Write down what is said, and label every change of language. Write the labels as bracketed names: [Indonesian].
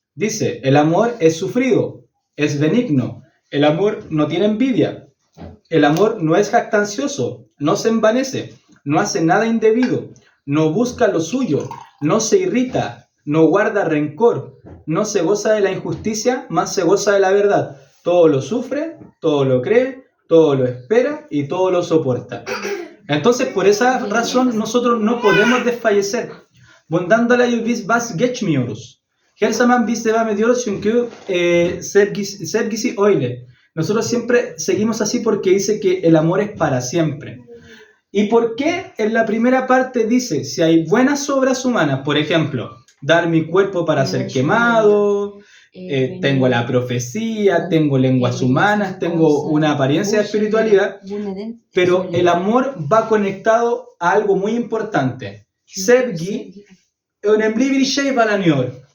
[Spanish] Dice, el amor es sufrido, es benigno, el amor no tiene envidia, el amor no es jactancioso, no se envanece, no hace nada indebido, no busca lo suyo, no se irrita, no guarda rencor, no se goza de la injusticia, más se goza de la verdad. Todo lo sufre, todo lo cree, todo lo espera y todo lo soporta. Entonces, por esa razón, nosotros no podemos desfallecer. Bondandala yubis bas [Turkish] geçmiyoruz. Her zaman biz devam ediyoruz çünkü sevgisi öyle. [Spanish] Nosotros siempre seguimos así porque dice que el amor es para siempre. ¿Y por qué en la primera parte dice, si hay buenas obras humanas, por ejemplo, dar mi cuerpo para ser quemado, tengo la profecía, tengo lenguas humanas, tengo una apariencia de espiritualidad, pero el amor va conectado a algo muy importante. [Turkish] Sevgi, önemli bir şey bağlanıyor.